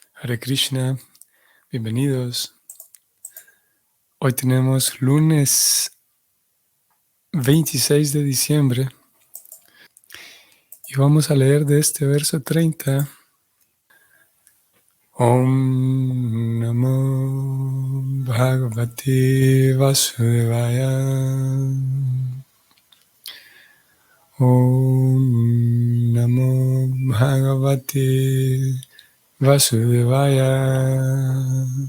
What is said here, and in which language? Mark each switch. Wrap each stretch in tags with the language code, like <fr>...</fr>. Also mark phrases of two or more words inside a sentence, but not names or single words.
<sa>Hare Krishna,</sa> <es>bienvenidos. Hoy tenemos lunes 26 de diciembre y vamos a leer de este verso 30.</es> <sa>Om Namo Bhagavate Vasudevaya. Om Namo Bhagavate Vasudevaya.</sa>